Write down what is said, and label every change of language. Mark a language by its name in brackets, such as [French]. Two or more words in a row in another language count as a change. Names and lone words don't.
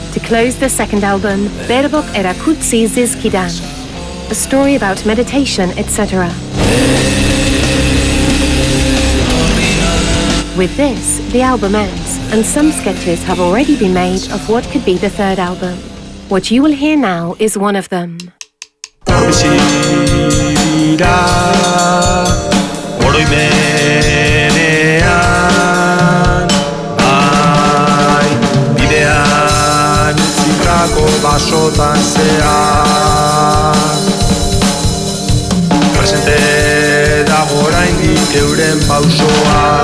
[English] closed the second album, [Basque] Berbok erakutsi zizkidan, [English] a story about meditation, etc. With this, the album ends, and some sketches have already been made of what could be the third album. What you will hear now is one of them. [Basque] Basotan zean presente dago oraindik euren pausoa